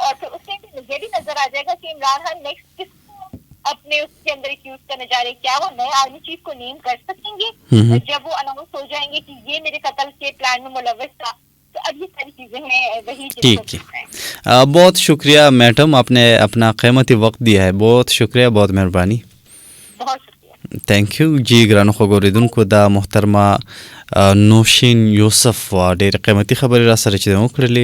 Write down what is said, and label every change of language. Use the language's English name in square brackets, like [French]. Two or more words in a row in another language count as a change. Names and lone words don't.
[Urdu] اور پھر اس میں یہ بھی نظر آ جائے گا کہ عمران خان نیکسٹ کس کو اپنے اس کے اندر ایکیوز کرنے جا رہے, کیا وہ نئے آرمی چیف کو نیم کر سکیں گے جب وہ اناؤنس ہو جائیں گے کہ یہ میرے قتل کے پلان میں ملوث تھا. تو اب یہ ساری چیزیں ہیں وہی. ٹھیک ہے, بہت شکریہ میڈم, آپ نے اپنا قیمتی وقت دیا ہے. بہت شکریہ, بہت مہربانی. بہت شکریہ. [English] thank you. [Pashto] جی ګرانو خبریدونکو دا محترمه نوشین یوسف ډېر قیمتي خبرې را سره چې وکړلې.